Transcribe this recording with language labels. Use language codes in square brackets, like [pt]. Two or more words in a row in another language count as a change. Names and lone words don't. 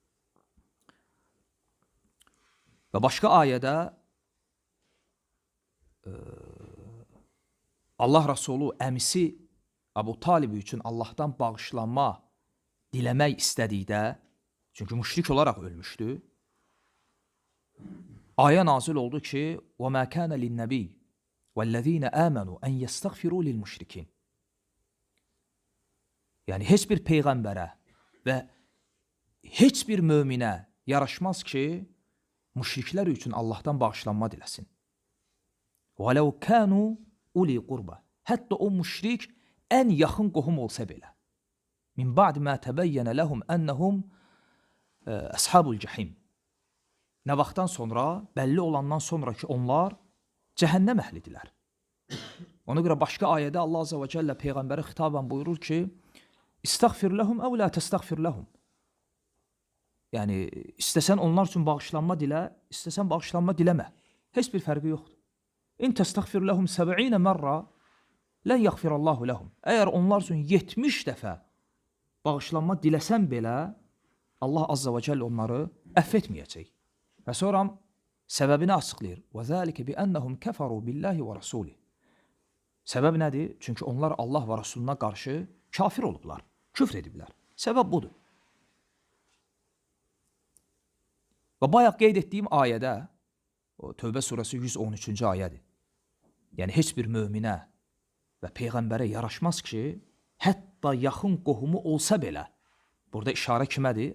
[az] Və başqa ayədə Allah Rasulü əmisi Əbu Talib üçün Allahdan bağışlanma diləmək istədikdə, çünki müşrik olaraq ölmüşdü, ayə nazil oldu ki, [ar] وَمَا كَانَ لِلنَّبِيِّ وَالَّذ۪ينَ آمَنُوا أَنْ يَسْتَغْفِرُوا لِلْمُشْرِكِينَ. [az] Yəni, heç bir peyğəmbərə və heç bir möminə yaraşmaz ki, müşriklər üçün Allahdan bağışlanma diləsin. [ar] وَلَوْ كَانُوا اُلِي قُرْبَ. [az] Hətta o müşrik ən yaxın qohum olsa belə. [ar] مِنْ بَعْدِ مَا تَبَيَّنَ لَهُمْ أَنَّهُمْ أَصْحَابُ الْجَحِيمِ. [az] Nə vaxtdan sonra, bəlli olandan sonra ki, onlar cəhənnəm əhlidirlər. Ona görə başqa ayədə Allah [ar] عز وجل [az] Peyğəmbərə xitabən buyurur ki, [ar] استغفر لهم أو لا تستغفر لهم. [az] Yəni, istəsən onlar üçün bağışlanma dilə, istəsən bağışlanma diləmə. Heç bir fərqi yoxdur. [ar] إن تستغفر لهم 70 مرة، لن يغفر الله لهم. [az] Əgər onlar üçün 70 dəfə bağışlanma diləsən belə, Allah [ar] عز وجل [az] onları əff etməyəcək. Və sonra səbəbini açıqlayır. [ar] وَذَٰلِكَ بِأَنَّهُمْ كَفَرُوا بِاللّٰهِ وَرَسُولِهِ. [az] Səbəb nədir? Çünki onlar Allah və Rasuluna qarşı kafir olublar, küfr ediblər. Səbəb budur. Və bayaq qeyd etdiyim ayədə, o Tövbə surəsi 113-cü ayədir. Yəni, heç bir möminə və peyğəmbərə yaraşmaz ki, hətta yaxın qohumu olsa belə, burada işarə kimədir?